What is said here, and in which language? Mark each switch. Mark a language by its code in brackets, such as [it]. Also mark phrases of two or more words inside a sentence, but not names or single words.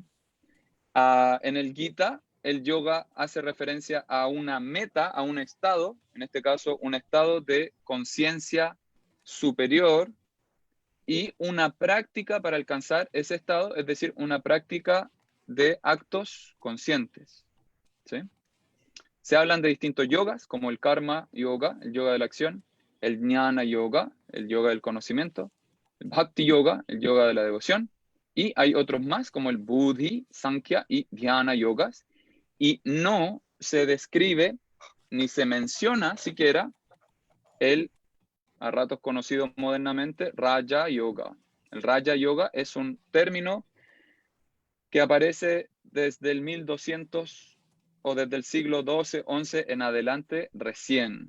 [es] En el Gita, el yoga hace referencia a una meta, a un estado, en este caso un estado de conciencia superior y una práctica para alcanzar ese estado, es decir, una práctica de actos conscientes. ¿Sí? Se hablan de distintos yogas, como el karma yoga, el yoga de la acción, el jnana yoga, el yoga del conocimiento, el bhakti yoga, el yoga de la devoción, y hay otros más, como el buddhi, sankhya y dhyana yogas, y no se describe ni se menciona siquiera el, a ratos conocido modernamente, Raja Yoga. El Raja Yoga es un término que aparece desde el 1200 o desde el siglo XII, XI en adelante recién.